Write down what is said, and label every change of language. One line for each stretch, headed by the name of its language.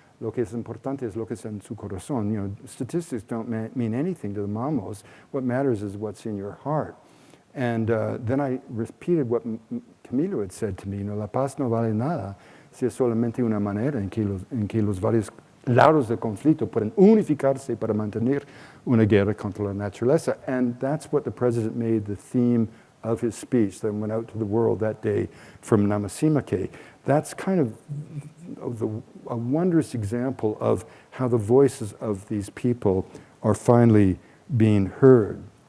Spanish: Lo que es importante es lo que es en su corazón.
English: Statistics don't mean anything to the mamos. What matters is what's in your heart. And then I repeated what Camilo had said to me.
Spanish: La paz no vale nada si es solamente una manera en que los varios lados del conflicto pueden unificarse para mantener una guerra contra la naturaleza.
English: And that's what the president made the theme of his speech that went out to the world that day from Namasima. That's kind of a wondrous example of how the voices of these people are finally being heard.